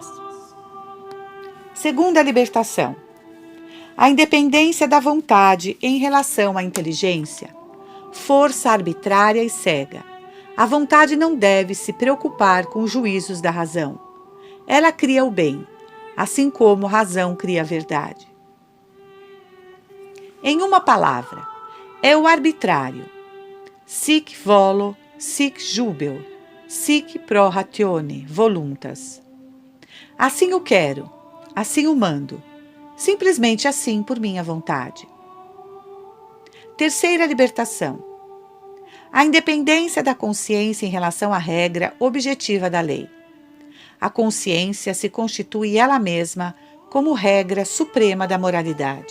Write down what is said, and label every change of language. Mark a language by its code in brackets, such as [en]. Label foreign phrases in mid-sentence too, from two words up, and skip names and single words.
[pt] Segunda libertação: a independência da vontade em relação à inteligência, força arbitrária e cega. A vontade não deve se preocupar com os juízos da razão. Ela cria o bem, assim como a razão cria a verdade. Em uma palavra, é o arbitrário. [la] Sic volo, sic jubeo, sic pro ratione voluntas. [pt] Assim o quero, assim o mando, simplesmente assim por minha vontade. Terceira libertação: a independência da consciência em relação à regra objetiva da lei. A consciência se constitui ela mesma como regra suprema da moralidade.